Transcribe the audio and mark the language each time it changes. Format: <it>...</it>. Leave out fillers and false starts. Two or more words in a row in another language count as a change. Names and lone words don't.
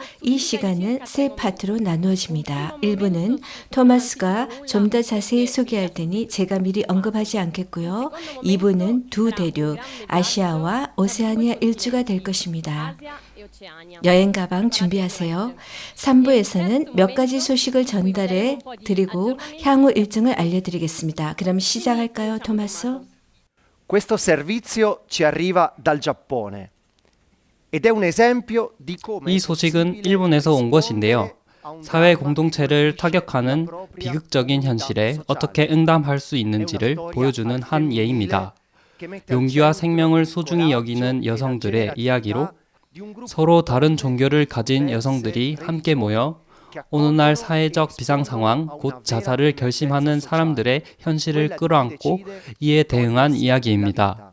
<ko>이 시간은 세 파트로 나누어집니다. 1부는 토마스가 좀 더 자세히 소개할 테니 제가 미리 언급하지 않겠고요. 2부는 두 대륙, 아시아와 오세아니아 일주가 될 것입니다. 여행 가방 준비하세요. 3부에서는 몇 가지 소식을 전달해 드리고 향후 일정을 알려드리겠습니다. 그럼 시작할까요, 토마스?</ko> <it>Questo servizio ci arriva dal Giappone ed è un esempio di come</it> <ko>이 소식은 일본에서 온 것인데요. 사회 공동체를 타격하는 비극적인 현실에 어떻게 응답할 수 있는지를 보여주는 한 예입니다. 용기와 생명을 소중히 여기는 여성들의 이야기로 서로 다른 종교를 가진 여성들이 함께 모여 오늘날 사회적 비상 상황, 곧 자살을 결심하는 사람들의 현실을 끌어안고 이에 대응한 이야기입니다.</ko>